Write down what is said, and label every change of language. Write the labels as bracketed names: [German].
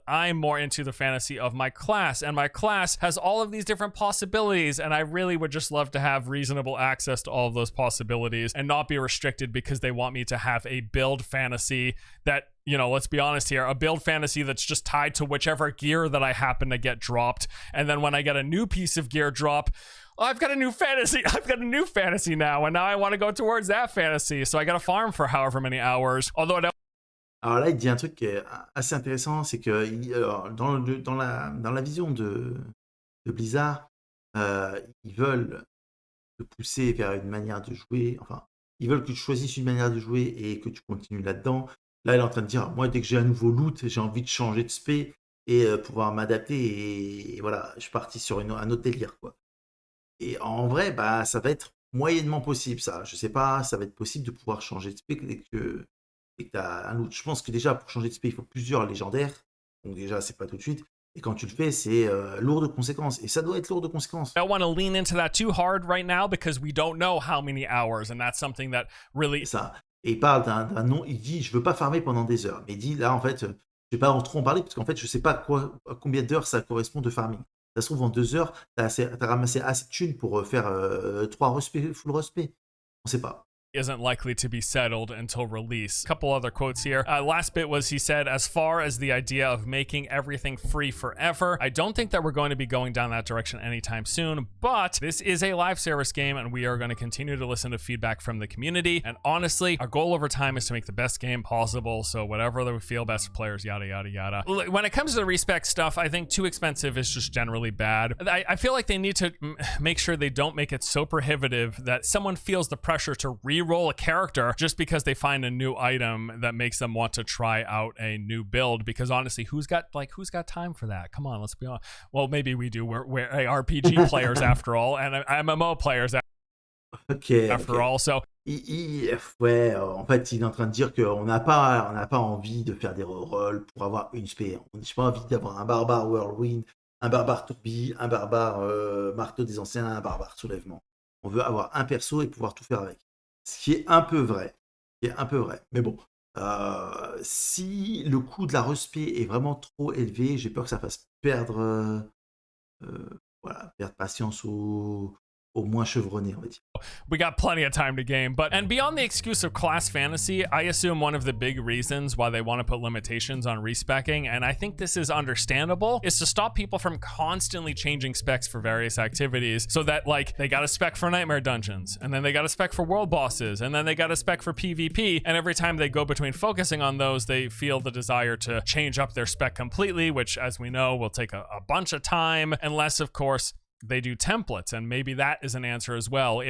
[English] I'm more into the fantasy of my class, and my class has all of these different possibilities, and I really would just love to have reasonable access to all of those possibilities and not be restricted because they want me to have a build fantasy that, you know, let's be honest here, a build fantasy that's just tied to whichever gear that I happen to get dropped. And then when I get a new piece of gear drop, I've got a new fantasy. I've got a new fantasy now, and now I want to go towards that fantasy. So I got to farm for however many hours. Although I don't. [French] Alors là, il dit un truc qui est assez intéressant, c'est que dans la vision de Blizzard, ils veulent te pousser vers une manière de jouer, enfin, ils veulent que tu choisisses une manière de jouer et que tu continues là-dedans. Là, il est en train de dire, moi, dès que j'ai un nouveau loot, j'ai envie de changer de spé et pouvoir m'adapter, et voilà, je suis parti sur un autre délire, quoi. Et en vrai, bah, ça va être moyennement possible, ça. Je sais pas, ça va être possible de pouvoir changer de spé dès que tu as un loot. Je pense que déjà, pour changer de spé, il faut plusieurs légendaires. Donc déjà, c'est pas tout de suite. Et quand tu le fais, c'est lourd de conséquences. Et ça doit être lourd de conséquences. [English] I don't want to lean into that too hard right now because we don't know how many hours, and that's something that really. [French] C'est ça. Et il parle d'un nom, il dit, je veux pas farmer pendant des heures. Mais il dit, là, en fait, je vais pas trop en parler parce qu'en fait, je sais pas à combien d'heures ça correspond de farming. Ça se trouve, en 2 heures, tu as ramassé assez de thunes pour faire 3 full respect. On sait pas. [English] Isn't likely to be settled until release. A couple other quotes here. Last bit was he said, as far as the idea of making everything free forever, I don't think that we're going to be going down that direction anytime soon, but this is a live service game and we are going to continue to listen to feedback from the community. And honestly, our goal over time is to make the best game possible. So whatever we feel best for players, yada, yada, yada. When it comes to the respec stuff, I think too expensive is just generally bad. I feel like they need to make sure they don't make it so prohibitive that someone feels the pressure to re-roll a character just because they find a new item that makes them want to try out a new build, because honestly, who's got time for that? Come on, let's be honest. Well, maybe we do. We're RPG players after all, and MMO players after all. So [French] ouais, en fait, il est en train de dire qu'on n'a pas envie de faire des rerolls pour avoir une spé. On n'a pas envie d'avoir un barbare Whirlwind, un barbare Tourbi, un barbare Marteau des Anciens, un barbare Soulèvement. On veut avoir un perso et pouvoir tout faire avec. Ce qui est un peu vrai. Mais bon, si le coût de la respect est vraiment trop élevé, j'ai peur que ça fasse perdre patience aux moins chevronnés, on va dire. [English] we got plenty of time to game. And beyond the excuse of class fantasy, I assume one of the big reasons why they want to put limitations on respecing, and I think this is understandable, is to stop people from constantly changing specs for various activities, so that like they got a spec for nightmare dungeons, and then they got a spec for world bosses, and then they got a spec for PvP, and every time they go between focusing on those, they feel the desire to change up their spec completely, which, as we know, will take a bunch of time, unless of course they do templates, and maybe that is an answer as well.